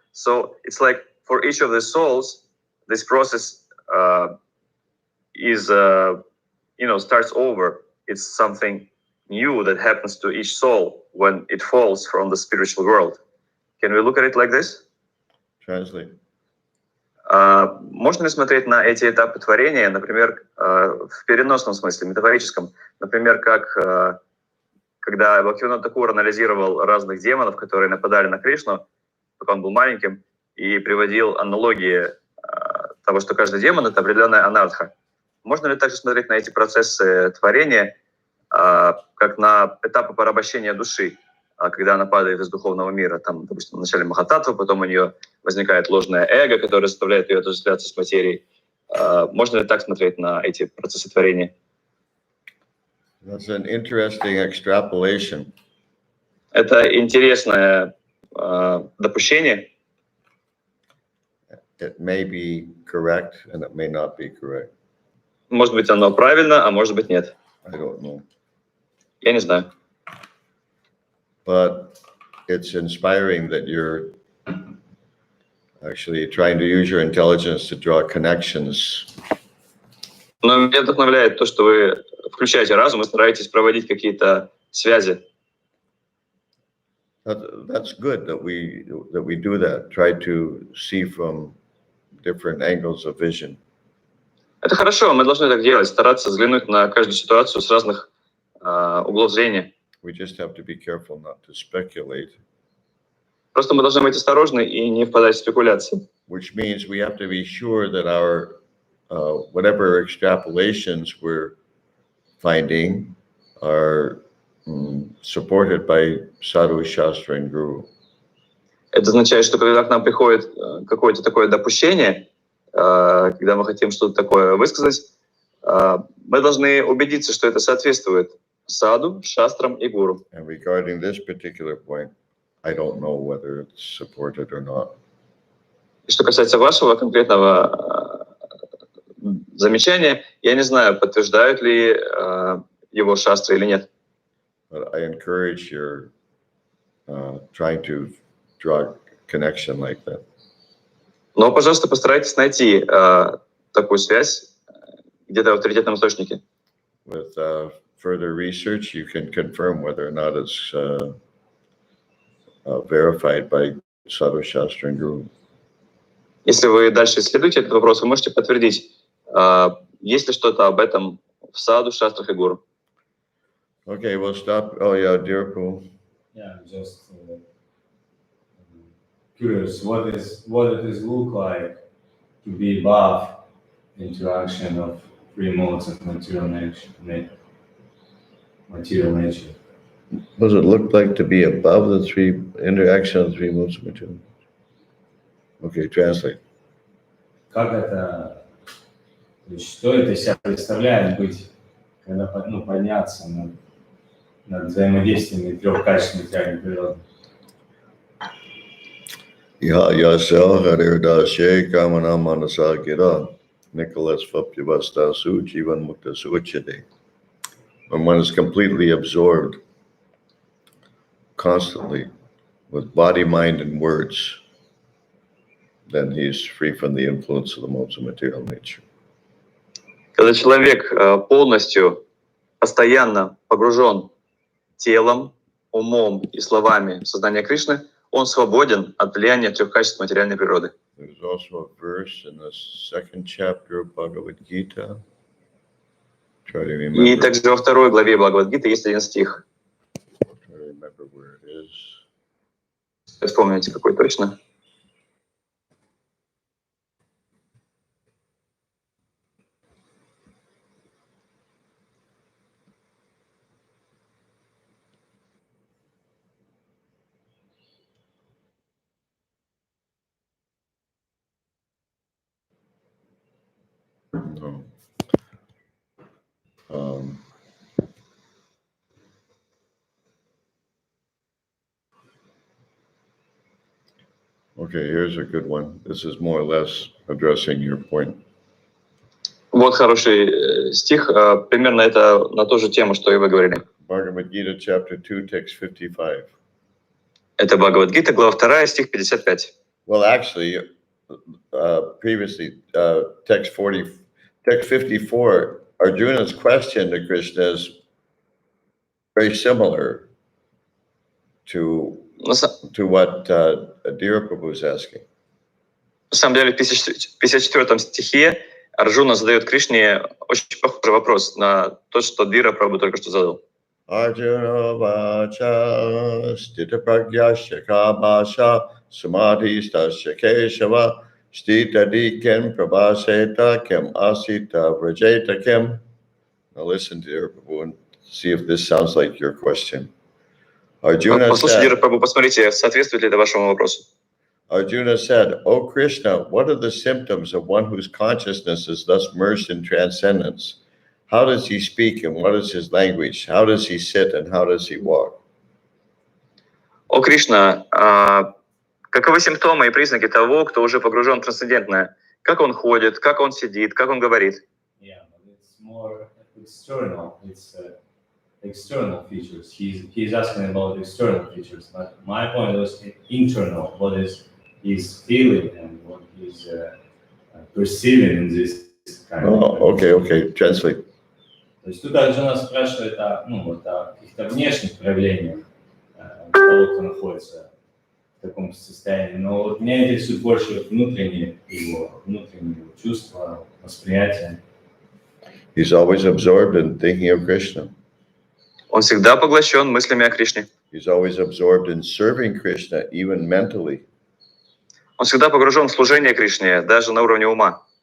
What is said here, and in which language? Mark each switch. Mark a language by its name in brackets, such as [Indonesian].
[English] So it's like for each of the souls, this process is, starts over. It's something new that happens to each soul when it falls from the spiritual world. Can we look at it like this? Translate. [Russian] Можно ли смотреть на эти этапы творения, например, в переносном смысле, метафорическом? Например, как когда Бхактивинода Тхакур анализировал разных демонов, которые нападали на Кришну, пока он был маленьким, и приводил аналогии того, что каждый демон — это определенная анартха. Можно ли также смотреть на эти процессы творения как на этапы порабощения души, когда она падает из духовного мира? Там, допустим, вначале Махататтва, потом у нее возникает ложное эго, которое заставляет ее отождествляться с материей. Можно ли так смотреть на эти процессы творения? [English] That's an interesting extrapolation. [Russian] Это интересное допущение. [English] It may be correct and it may not be correct. [Russian] Может быть, оно правильно, а может быть, нет. [English] I don't know. [Russian] Я не знаю. [English] But it's inspiring that you're actually trying to use your intelligence to draw connections. [Russian] Но меня вдохновляет то, что вы включаете разум и стараетесь проводить какие-то связи. [English] That's good that we do that. Try to see from different angles of vision. [Russian] Это хорошо, мы должны так делать, стараться взглянуть на каждую ситуацию с разных углов зрения. [English] We just have to be careful not to speculate. [Russian] Просто мы должны быть осторожны и не впадать в спекуляции. [English] Which means we have to be sure that our whatever extrapolations we're finding are supported by sadhu, shastra, and guru. [Russian] Это означает, что когда к нам приходит какое-то такое допущение, когда мы хотим что-то такое высказать, мы должны убедиться, что это соответствует саду, шастрам и гуру. [English] And regarding this particular point, I don't know whether it's supported or not. [Russian] И что касается вашего конкретного замечания, я не знаю, подтверждают ли его шастры или нет. [English] But I encourage your trying to draw connection like that. [Russian] Но, пожалуйста, постарайтесь найти такую связь где-то в авторитетном источнике. [English] with further research, you can confirm whether or not it's verified by Sadhu Shastra and Guru. [Russian] Если вы дальше исследуете этот вопрос, вы можете подтвердить, есть ли что-то об этом в саду, шастрах и гуру. [English] Okay, we'll stop. Oh yeah, Dirpal. Yeah, just curious, what it is look like to be above interaction of three modes of material nature. What does it look like to be above the three interaction of the three modes of material? Okay, translate. [Russian] Как это, то есть что это из себя представляет быть, когда подняться над взаимодействиями трех качеств материальной природы? [Sanskrit] Ya yasel harirdaashe kamana manasa gira Nicholas Fapyavasta Jivan Mukta Suchade. [English] When one is completely absorbed constantly with body, mind, and words, then he's free from the influence of the modes of material nature. [Russian] Когда человек полностью, постоянно погружен телом, умом и словами в сознание Кришны, он свободен от влияния трех качеств материальной природы. [English] There's also a verse in the second chapter of Bhagavad Gita. Try to remember. [Russian] И также во второй главе Бхагавад-гиты есть один стих. [English] Try to remember where it is. [Russian] Вспомните, какой точно. [English] No. Okay, here's a good one. This is more or less addressing your point. [Russian] Вот хороший стих, примерно это на ту же тему, что и вы говорили. [English] Bhagavad Gita, chapter 2, text 55. [Russian] Это Бхагавад-гита, глава 2, стих 55. [English] Well, actually, previously, text 54, Arjuna's question to Krishna is very similar to what Adira Prabhu is asking. [Russian] На самом деле, в 54 стихе Арджуна задает Кришне очень похожий вопрос на то, что Дира Прабху только что задал. [Sanskrit] Arjuna vacha stita pragyasya kabasha samadhistasya keshava stita dikem prabhaseta kem asita vrajeta kem. [English] Now listen to your Prabhu and see if this sounds like your question. Arjuna [Russian] Послушайте Дира [English] said, [Russian] Прабху, посмотрите, соответствует ли это вашему вопросу. [English] Arjuna said, O Krishna, what are the symptoms of one whose consciousness is thus merged in transcendence? How does he speak and what is his language? How does he sit and how does he walk? [Russian] О Кришна, каковы симптомы и признаки того, кто уже погружен в трансцендентное? Как он ходит, как он сидит, как он говорит? [English] Yeah, but it's more external. It's external features. He's asking about external features, but my point was internal. What is he's feeling and what he's perceiving in this kind of. Okay, translate. [Russian] То есть тут Арджуна спрашивает о каких-то внешних проявлениях того, кто находится в таком состоянии. Но вот меня интересует больше внутренние его чувства, восприятия. [English] He's always absorbed in thinking of Krishna. [Russian] Он всегда поглощен мыслями о Кришне. [English] He's always absorbed in serving Krishna, even mentally. [Russian] Он всегда погружен в служение Кришне, даже на уровне ума.